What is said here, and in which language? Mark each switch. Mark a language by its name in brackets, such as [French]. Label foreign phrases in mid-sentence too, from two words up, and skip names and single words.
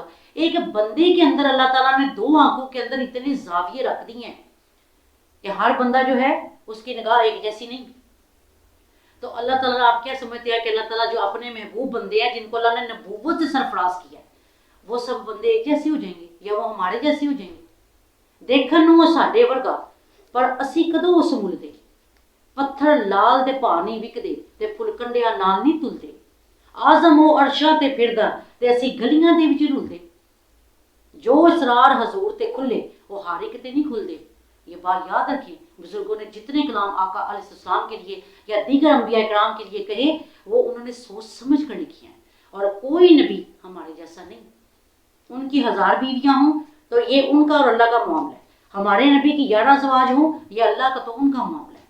[Urdu] ایک بندے کے اندر اللہ تعالیٰ نے 2 آنکھوں کے اندر اتنے زاویے رکھ دیے ہیں کہ ہر بندہ جو ہے اس کی نگاہ ایک جیسی نہیں. تو اللہ تعالیٰ آپ کیا سمجھتے ہیں کہ اللہ تعالیٰ جو اپنے محبوب بندے ہیں جن کو اللہ نے نبوت سے سرفراز کیا ہے, وہ سب بندے ایک جیسے ہو جائیں گے یا وہ ہمارے جیسے ہو جائیں گے؟ [Punjabi] دیکھن نو ساڈے ورگا پر اسی کدوں اس ملدے, پتھر لال دے پا نہیں وکدے تے پھل کنڈیا نال نہیں تلدے, آزم و عرشاں تے پھردا تے اسی گلیاں دے وچ رلدے. جو اسرار حضور تے کھلے وہ ہر ایک تے نہیں کھلدے, [Urdu] یہ بات یاد رکھیں، بزرگوں نے جتنے کلام آقا [Arabic] علیہ السلام [Urdu] کے لیے یا دیگر انبیاء کرام کے لیے کہے وہ انہوں نے سوچ سمجھ کر لکھے ہیں، اور کوئی نبی ہمارے جیسا نہیں۔ ان کی 1000 بیویاں ہوں تو یہ ان کا اور اللہ کا معاملہ ہے، ہمارے نبی کی 11 زواج ہوں یہ اللہ کا تو ان کا معاملہ ہے۔